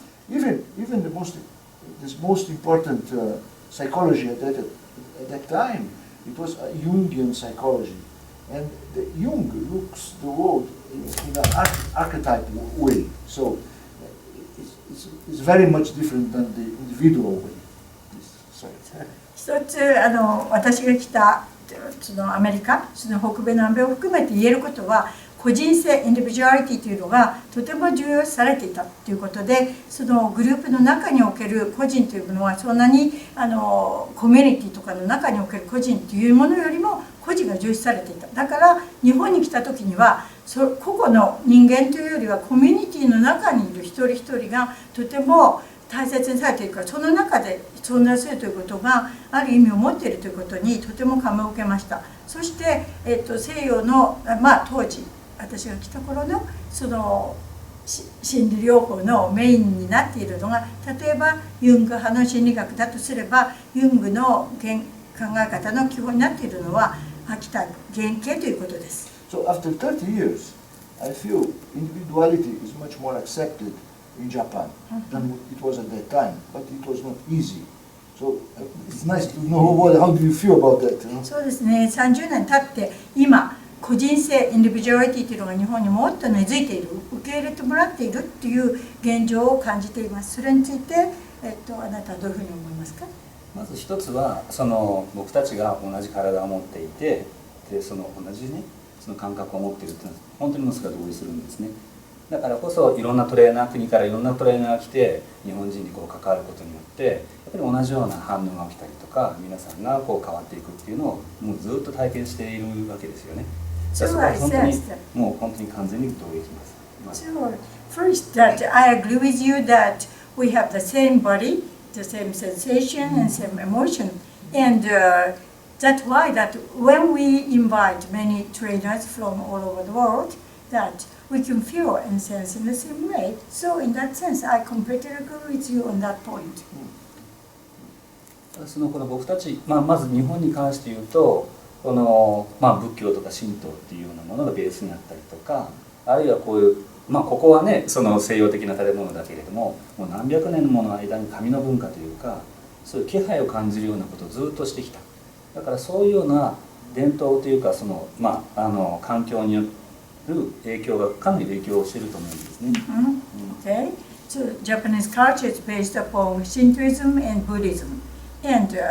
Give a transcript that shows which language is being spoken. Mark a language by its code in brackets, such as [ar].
[en] Even the most important psychology at that time, it was a Jungian psychology, and Jung looks the world in an archetypal way. So it's very much different than the individual way. Sorry. [ja] 一つ私が来たそのアメリカ、その北米南米を含めて言えることは、個人性、インディビジュアリティというのがとても重要視されていたということで、そのグループの中における個人というものはそんなにコミュニティとかの中における個人というものよりも個人が重視されていた。だから日本に来た時には個々の人間というよりはコミュニティの中にいる一人一人がとても大切にされているから、その中で存在するということがある意味を持っているということにとても感銘を受けました。そして、西洋の、当時私が来た頃のその心理療法のメインになっているのが、例えばユング派の心理学だとすれば、ユングの考え方の基本になっているのはアーキタイプ、原型ということです。 [en] So after 30 years, I feel individuality is much more accepted in Japan than it was at that time, but it was not easy. So it's nice to know how do you feel about that? [ja] そうですね。 30年経って今個人性、インディビジュアリティというのが日本にもっと根付いている、受け入れてもらっているという現状を感じています。それについて、あなたはどういうふうに思いますか？まず一つは僕たちが同じ体を持っていて、で同じねその感覚を持っているというのは本当にものすごく同意するんですね。だからこそいろんなトレーナー、国からいろんなトレーナーが来て日本人に関わることによってやっぱり同じような反応が起きたりとか、皆さんが変わっていくっていうのをもうずっと体験しているわけですよね。そこは本当にもう本当に完全に同意します。 [en] Sure. First, that I agree with you that we have the same body, the same sensation and same emotion, and that's why that when we invite many trainers from all over the world, that we can feel and sense in the same way. So in that sense, I completely agree with you on that point. [ja] この僕たち、まず日本に関して言うと仏教とか神道っていうようなものがベースにあったりとか、あるいはこういうここはねその西洋的な建物だけれども、もう何百年もの間に紙の文化というか、そういう気配を感じるようなことをずっとしてきた。だからそういうような伝統というか環境による影響がかなり影響していると思うんですね。 [en] Okay. So Japanese culture is based upon Shintoism and Buddhism, and